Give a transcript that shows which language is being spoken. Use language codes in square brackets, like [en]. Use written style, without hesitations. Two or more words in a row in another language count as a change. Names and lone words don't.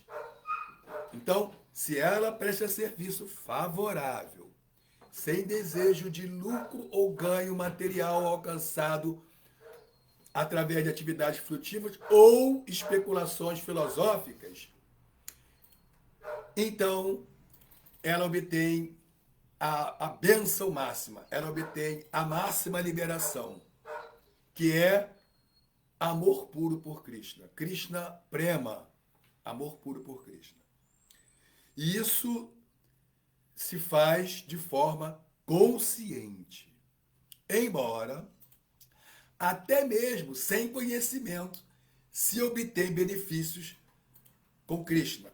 [pt] Então, se ela presta serviço favorável, sem desejo de lucro ou ganho material alcançado através de atividades frutivas ou especulações filosóficas, então ela obtém a bênção máxima, ela obtém a máxima liberação, que é amor puro por Krishna. [sa] कृष्ण प्रेम, [pt] amor puro por Krishna. E isso se faz de forma consciente. Embora, até mesmo sem conhecimento, se obtém benefícios com Krishna.